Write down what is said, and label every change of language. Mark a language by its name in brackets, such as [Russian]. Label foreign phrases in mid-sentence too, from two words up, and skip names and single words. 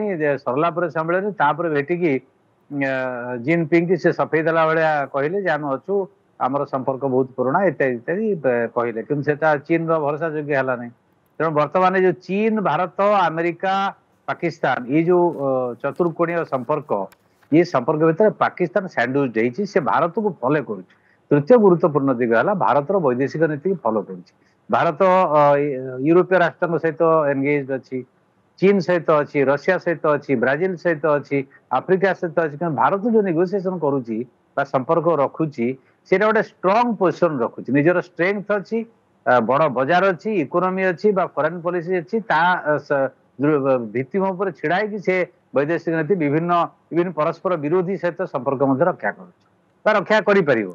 [Odia] ସରିଲା ପରେ ସମ୍ମିଳନୀ ତାପରେ ଭେଟିକି ଜିନ୍ ପିଙ୍ଗ ସେ ସଫେଇ ଦେଲା ଭଳିଆ କହିଲେ ଯେ ଆମେ ଅଛୁ, ଆମର ସମ୍ପର୍କ ବହୁତ ପୁରୁଣା ଇତ୍ୟାଦି ଇତ୍ୟାଦି କହିଲେ, କିନ୍ତୁ ସେଟା ଚୀନର ଭରସା ଯୋଗ୍ୟ ହେଲା ନାହିଁ। ତେଣୁ ବର୍ତ୍ତମାନ ଯୋଉ ଚୀନ ଭାରତ ଆମେରିକା ପାକିସ୍ତାନ ଏଇ ଯୋଉ ଚତୁର୍କୋଣୀୟ ସମ୍ପର୍କ, ଏ ସମ୍ପର୍କ ଭିତର ପାକିସ୍ତାନ ସ୍ୟାଣ୍ଡୱିଚ ହେଇଛି, ସେ ଭାରତକୁ ଫଲୋ କରୁଛି। ତୃତୀୟ ଗୁରୁତ୍ୱପୂର୍ଣ୍ଣ ଦିଗ ହେଲା ଭାରତର ବୈଦେଶିକ ନୀତିକୁ ଫଲୋ କରୁଛି। ଭାରତ ୟୁରୋପୀୟ ରାଷ୍ଟ୍ରଙ୍କ ସହିତ ଏନଗେଜ ଅଛି, ଚୀନ ସହିତ ଅଛି, ରଷିଆ ସହିତ ଅଛି, ବ୍ରାଜିଲ ସହିତ ଅଛି, ଆଫ୍ରିକା ସହିତ ଅଛି। କିନ୍ତୁ ଭାରତ ଯୋଉ ନେଗୋସିଏସନ କରୁଛି ବା ସମ୍ପର୍କ ରଖୁଛି, ସେଇଟା ଗୋଟେ [English] strong position [Odia] ରଖୁଛି, ନିଜର ଷ୍ଟ୍ରେଂଥ ଅଛି, ବଡ ବଜାର ଅଛି, ଇକୋନୋମି ଅଛି ବା [English] foreign policy [Odia] ଅଛି, ତା ଭିତ୍ତିଭୂମି ଉପରେ ଛିଡା ହେଇକି ସେ ବୈଦେଶିକ ନୀତି ବିଭିନ୍ନ ପରସ୍ପର ବିରୋଧୀ ସହିତ ସମ୍ପର୍କ ମଧ୍ୟ ରକ୍ଷା କରୁଛି ବା ରକ୍ଷା କରିପାରିବ।